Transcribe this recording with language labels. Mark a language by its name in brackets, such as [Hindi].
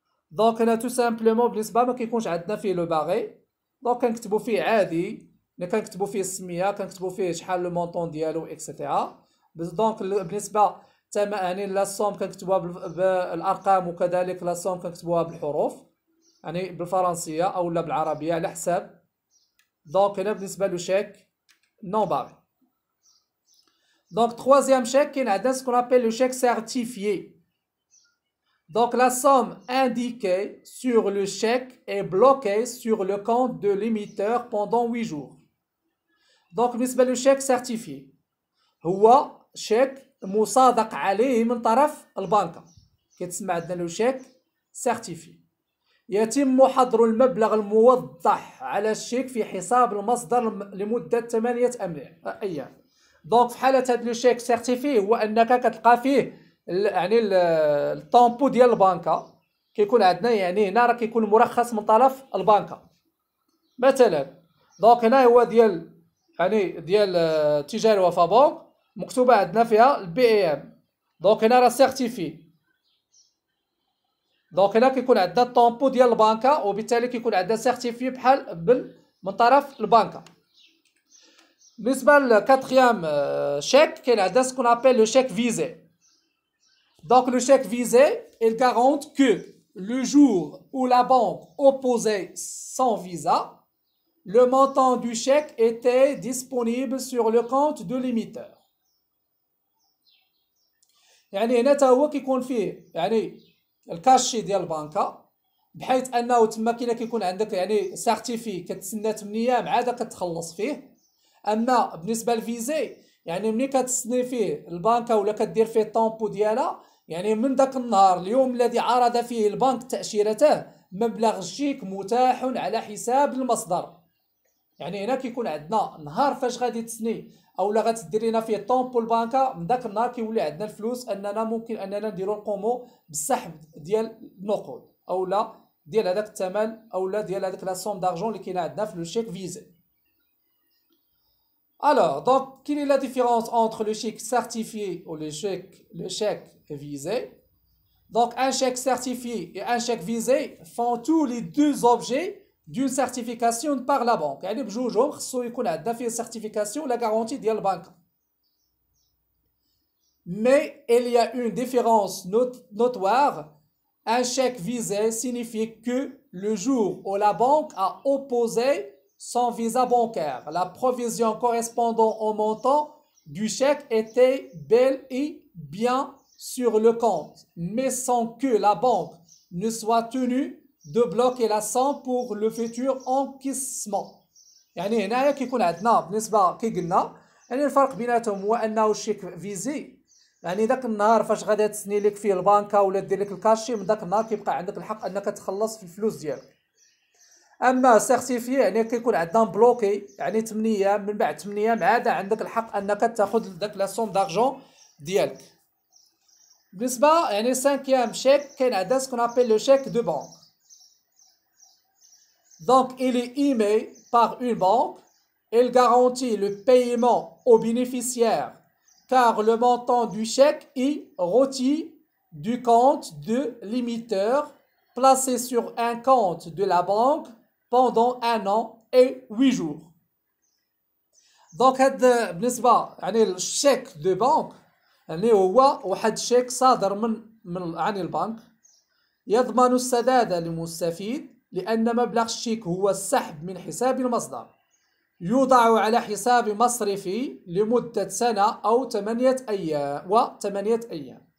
[Arabic] دونك هنا تو سامبلومون بالنسبه ما كيكونش عندنا فيه لو باغي، دونك كنكتبوا فيه عادي، كنكتبوا فيه السميه، كنكتبوا فيه شحال لو مونطون ديالو اكسيتيرا. دونك بالنسبه لا سوم كنكتبوها بالارقام، وكذلك لا سوم كنكتبوها بالحروف بالفرنسيه او لا بالعربيه على حساب. دونك هنا بالنسبه لو شيك نون باغي. [French] دونك troisième chèque [Arabic] كاين عندنا [French] ce qu'on appelle le chèque certifié. Donc la somme indiquée sur le chèque est bloquée sur le compte de l'émetteur pendant 8 jours. [Arabic] Donc بالنسبة للشيك سيرتيفي هو شيك مصادق عليه من طرف البنكة، كيتسمى عندنا لو شيك سيرتيفي. يتم حظر المبلغ الموضح على الشيك في حساب المصدر لمدة 8 أيام. دونك في حالة هاد لو شيك سيرتيفي هو أنك كتلقى فيه الطومبو ديال البنكة، كيكون عندنا هنا راه كيكون مرخص من طرف البنكة مثلا. دونك هنا هو ديال تجاري وفا بنك مكتوبة عندنا فيها البي اي ام. دونك هنا راه سيرتيفي. دونك هنا كيكون عندنا الطومبو ديال البنكة، وبالتالي كيكون عندنا سيرتيفي بحال من طرف البنكة. بالنسبة للكاتريام chèque كاين عندنا [French] ce qu'on appelle le chèque visé. Donc le chèque visé, il garantit que le jour où la banque opposait son visa, le montant du chèque était disponible sur le compte de l'émetteur. [Arabic] يعني هنا تا هو كيكون فيه يعني الكاشي ديال البنكة، بحيث انه تما كيكون عندك يعني سارتيفي كتسنى 8 ايام عاد كتخلص فيه. اما بالنسبه للفيزي يعني ملي كتسني فيه البنكة ولا كدير فيه الطومبو ديالها، يعني من داك النهار اليوم الذي عرض فيه البنك تأشيرته مبلغ الشيك متاح على حساب المصدر. يعني هنا كيكون عندنا نهار فاش غادي تسني اولا غتدير لينا فيه طومبو البنكة، من داك النهار كيولي عندنا الفلوس اننا ممكن اننا نديرو القومو بالسحب ديال النقود اولا ديال هذاك الثمن اولا ديال هذاك لا سوم دارجون اللي كاينه عندنا في لو شيك فيزي. [French] Alors, donc, quelle est la différence entre le chèque certifié ou le chèque visé? Donc, un chèque certifié et un chèque visé font tous les deux objets d'une certification par la banque. [Arabic] يعني بجوجهم خصو يكون عندنا فيه [French] certification la garantie [Arabic] ديال البنك. [French] Mais il y a une différence notoire. Un chèque visé signifie que le jour où la banque a opposé son visa bancaire, la provision correspondant au montant du chèque était bel et bien sur le compte, mais sans que la banque ne soit tenue de bloquer la somme pour le futur encaissement. [Arabic] يعني هنايا كيكون عندنا بالنسبة كي قلنا يعني الفرق بيناتهم هو أنه الشيك فيزي يعني داك النهار فاش غادي تسني لك فيه البنكة ولا دير لك الكاشي، من داك النهار كيبقى عندك الحق أنك تخلص في الفلوس ديالك. اما سيرتيفي يعني كيكون عندنا بلوكي يعني 8 ايام، من بعد 8 ايام عاد عندك الحق انك تاخذ داك لا سوم دارجون ديالك. بالنسبه يعني 5e chèque كاين عندنا سكون ابل لو [French] chèque de banque. Donc il est émis par une banque, il garantit le paiement au bénéficiaire car le montant du chèque est retiré du compte de l'émetteur placé sur un compte de la banque pendant 1 an et 8 jours. [Arabic] Donc هاد بالنسبة يعني الشيك دو بانك يعني هو واحد الشيك صادر من عن البنك يضمن السداد للمستفيد لأن مبلغ الشيك هو السحب من حساب المصدر، يوضع على حساب مصرفي لمدة سنة أو 8 أيام.